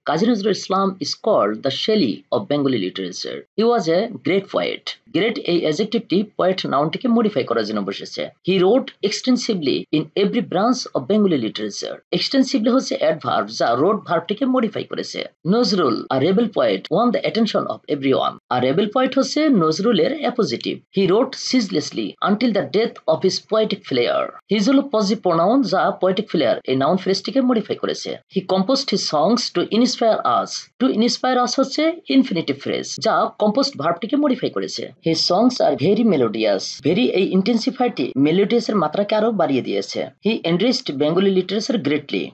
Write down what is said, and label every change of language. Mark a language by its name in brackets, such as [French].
[English] Kazi Nazrul Islam is called the Shelley of Bengali literature. He was a great poet. [Bangla] Great এই অ্যাডজেক্টিভটি poet নাউনটিকে modify করার জন্য বসেছে। [English] He wrote extensively in every branch of Bengali literature. [Bangla] Extensively হচ্ছে adverb যা রোট ভার্বটিকে modify করেছে। [English] Nazrul a rebel poet won the attention of everyone. [Bangla] আর rebel poet হচ্ছে নজরুলের appositive. [English] He wrote ceaselessly until the death of his poetic flair. [Bangla] His হলো positive pronoun যা poetic flair এই noun ফ্রেজটিকে modify করেছে। [English] He composed his songs to inspire us. [Bangla] To inspire আস হচ্ছে infinitive phrase যা composed ভার্বটিকে modify করেছে। [English] His songs are very melodious. [Bangla] Very এই ইন্টেন্সিফাইটি melodious এর মাত্রাকে আরো বাড়িয়ে দিয়েছে। [English] He enriched Bengali literature greatly.